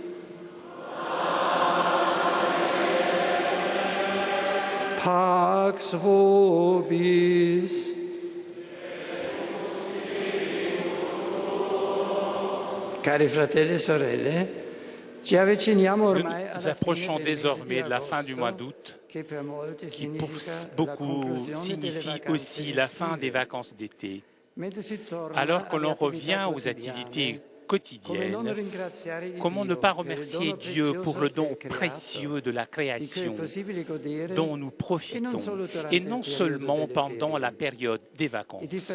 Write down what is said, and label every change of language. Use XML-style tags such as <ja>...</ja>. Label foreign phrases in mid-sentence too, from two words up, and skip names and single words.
<la>Pax vobis.</la> <it>Cari fratelli e sorelle, ci avviciniamo ormai</it> <fr>Nous approchons désormais de la fin du mois d'août, qui pour beaucoup signifie aussi la fin des vacances d'été. Alors que l'on revient aux activités quotidiennes, comment ne pas remercier Dieu pour le don précieux de la création dont nous profitons, et non seulement pendant la période des vacances.</fr>